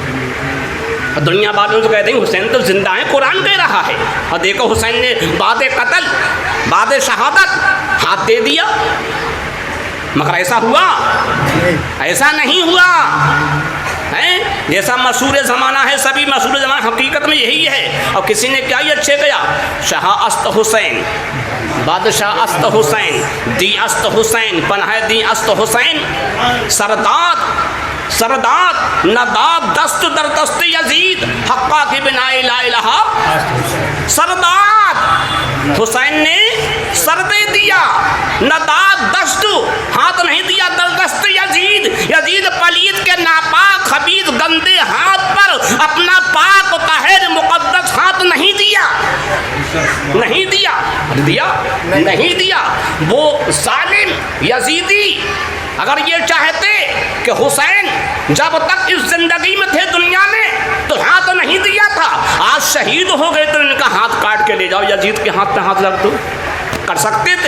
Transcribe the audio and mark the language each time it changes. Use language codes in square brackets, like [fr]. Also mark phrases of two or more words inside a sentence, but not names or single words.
[ur] دنیا والوں سے کہتے ہیں حسین تو زندہ ہیں، قرآن کہہ رہا ہے، اور دیکھو حسین نے بعد قتل بعد شہادت ہاتھ دے دیا، مگر ایسا ہوا؟ ایسا نہیں ہوا ہے۔ جیسا مشہور زمانہ ہے، سبھی مشہور زمانہ حقیقت میں یہی ہے۔ اور کسی نے کیا یہ اچھے کیا، [fa] شاہ است حسین، بادشاہ است حسین، دی است حسین، پناہ دی است حسین، سرداد نداد دست در دست یزید حقا کی بنا لا الہ۔ [ur] سرداد حسین نے سر دے دیا، [fa] نداد دست [ur] ہاتھ نہیں دیا [fa] در دست یزید۔ [ur] یزید پلید کے ناپاک خبیث گندے ہاتھ پر اپنا پاک و طاہر مقدس ہاتھ نہیں دیا، نہیں دیا، نہیں دیا۔ وہ ظالم یزیدی اگر یہ چاہتے کہ حسین جب تک اس زندگی میں تھے دنیا میں تو ہاتھ نہیں دیا تھا، آج شہید ہو گئے تو ان کا ہاتھ کاٹ کے لے جاؤ، یزید کے ہاتھ پہ ہاتھ رکھ دو، کر سکتے تھے۔